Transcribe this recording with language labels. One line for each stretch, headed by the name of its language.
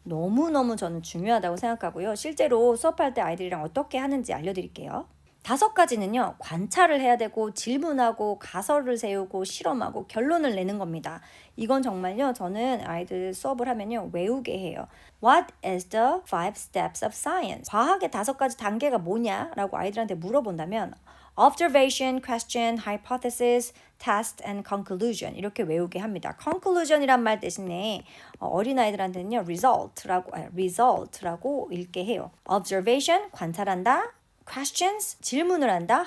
Korean: 너무너무 저는 중요하다고 생각하고요. 실제로 수업할 때 아이들이랑 어떻게 하는지 알려드릴게요. 5가지는요, 관찰을 해야 되고, 질문하고, 가설을 세우고, 실험하고, 결론을 내는 겁니다. 이건 정말요, 저는 아이들 수업을 하면요, 외우게 해요.
English: What is the 5 steps of science?
Korean: 과학의 5가지 단계가 뭐냐? 라고 아이들한테 물어본다면,
English: observation, question, hypothesis, test, and conclusion
Korean: 이렇게 외우게 합니다. conclusion이란 말 대신에 어린아이들한테는요, result라고 읽게 해요. observation, 관찰한다. questions, 질문을 한다.